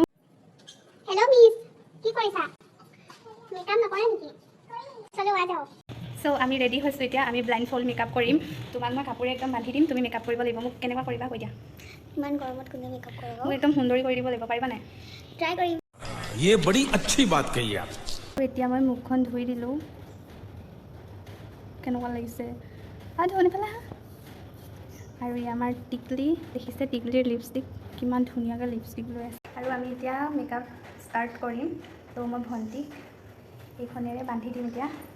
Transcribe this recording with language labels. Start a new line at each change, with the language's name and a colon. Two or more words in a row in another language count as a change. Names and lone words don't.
Assamese: হেল্ল' মিছ, কি কৰিছা? মেকআপ নকৰা নেকি?
Hindi: चलो आ जाओ।
Assamese: চ' আমি ৰেডি হৈছোঁ এতিয়া। আমি
English: blindfold makeup
Assamese: কৰিম। তোমাক মই কাপোৰে একদম বান্ধি দিম, তুমি মেকআপ কৰিব লাগিব। মোক কেনেকুৱা কৰিবা কৈ দিয়া। ইমান গৰমত কোনে মেকআপ কৰিব? মোক একদম সুন্দৰী কৰি দিব লাগিব, পাৰিবা নাই? ট্ৰাই কৰিম।
Hindi: ये बड़ी अच्छी बात कही आप।
Assamese: এতিয়া মই মুখখন ধুই দিলোঁ। কেনেকুৱা লাগিছে? ধুই পেলাই হা। আৰু ই আমাৰ টিকলি, দেখিছে টিকলিৰ লিপষ্টিক, কিমান ধুনীয়াকৈ লিপষ্টিক লৈ আছে। আৰু আমি এতিয়া
English: makeup start
Assamese: কৰিম। তো মই ভণ্টিক এইখনেৰে বান্ধি দিম এতিয়া।